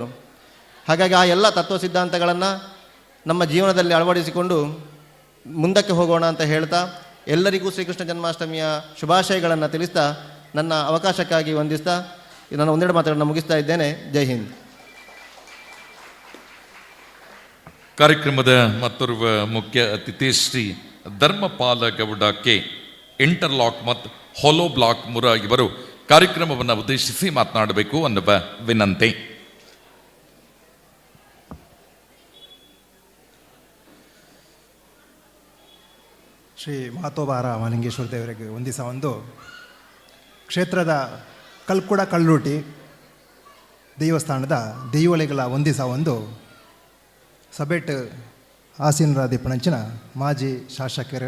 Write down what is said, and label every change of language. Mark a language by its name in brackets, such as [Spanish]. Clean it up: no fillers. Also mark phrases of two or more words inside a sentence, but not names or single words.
[Kannada] ಹಾಗಾಗಿ ಆ ಎಲ್ಲ ತತ್ವ ಸಿದ್ಧಾಂತಗಳನ್ನು ನಮ್ಮ ಜೀವನದಲ್ಲಿ ಅಳವಡಿಸಿಕೊಂಡು ಮುಂದಕ್ಕೆ ಹೋಗೋಣ ಅಂತ ಹೇಳ್ತಾ ಎಲ್ಲರಿಗೂ ಶ್ರೀಕೃಷ್ಣ ಜನ್ಮಾಷ್ಟಮಿಯ ಶುಭಾಶಯಗಳನ್ನು ತಿಳಿಸ್ತಾ ನನ್ನ ಅವಕಾಶಕ್ಕಾಗಿ ವಂದಿಸ್ತಾ ನಾನು ಒಂದೆರಡು ಮಾತುಗಳನ್ನು ಮುಗಿಸ್ತಾ ಇದ್ದೇನೆ. ಜೈ ಹಿಂದ್. ಕಾರ್ಯಕ್ರಮದ ಮತ್ತೋರ್ವ ಮುಖ್ಯ ಅತಿಥಿ ಶ್ರೀ ಧರ್ಮಪಾಲ ಗೌಡ ಕೆ, ಇಂಟರ್ಲಾಕ್ ಮತ್ತು ಹೊಲೋ ಬ್ಲಾಕ್ ಮುರ, ಇವರು ಕಾರ್ಯಕ್ರಮವನ್ನು ಉದ್ದೇಶಿಸಿ ಮಾತನಾಡಬೇಕು ಅನ್ನುವ ವಿನಂತಿ. [Tulu] ಶ್ರೀ ಮಹತೋಬಾರ ಮಹಾಲಿಂಗೇಶ್ವರ ದೇವರಿಗೆ ಒಂದಿಸ ಒಂದು ಕ್ಷೇತ್ರದ ಕಲ್ಕುಡ ಕಲ್ಲೂಟಿ ದೇವಸ್ಥಾನದ ದೈವಳಿಗಳ ಒಂದಿಸ ಒಂದು ಸಭೆಟ್ ಆಸೀನರಾದಿಪ್ಪಣಂಚಿನ ಮಾಜಿ ಶಾಸಕರು